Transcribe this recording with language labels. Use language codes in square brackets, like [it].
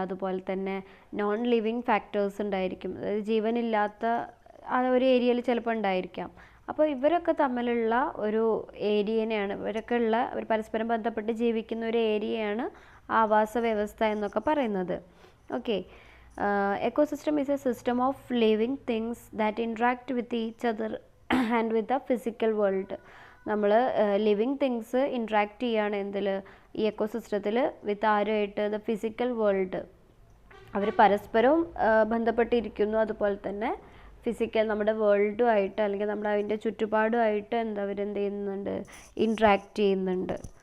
[ml] അതുപോലെ തന്നെ non living factors ഉണ്ടായിരിക്കും, അതായത് ജീവനില്ലാത്ത ആ ഒരു ഏരിയയിൽ ചിലപ്പോൾ ഉണ്ടായിരിക്കാം. അപ്പോൾ ഇവരൊക്കെ തമ്മിലുള്ള ഒരു ഏരിയനെയാണ്, അവർ പരസ്പരം ബന്ധപ്പെട്ട് ജീവിക്കുന്ന ഒരു ഏരിയയാണ് ആവാസ വ്യവസ്ഥ എന്നൊക്കെ പറയുന്നത്. [en] Okay, ecosystem is a system of living things that interact with each other and with the physical world. [ml] നമ്മൾ ലിവിങ് തിങ്സ് ഇൻട്രാക്ട് ചെയ്യുകയാണ് എന്തിൽ, ഈ എക്കോസിസ്റ്റത്തിൽ, വിത്ത് ആരുമായിട്ട്, ദ ഫിസിക്കൽ വേൾഡ്. അവർ പരസ്പരവും ബന്ധപ്പെട്ടിരിക്കുന്നു. അതുപോലെ തന്നെ ഫിസിക്കൽ നമ്മുടെ വേൾഡുമായിട്ട് അല്ലെങ്കിൽ നമ്മുടെ അതിൻ്റെ ചുറ്റുപാടുമായിട്ട് അവരെന്ത് ചെയ്യുന്നുണ്ട്, ഇൻട്രാക്ട് ചെയ്യുന്നുണ്ട്.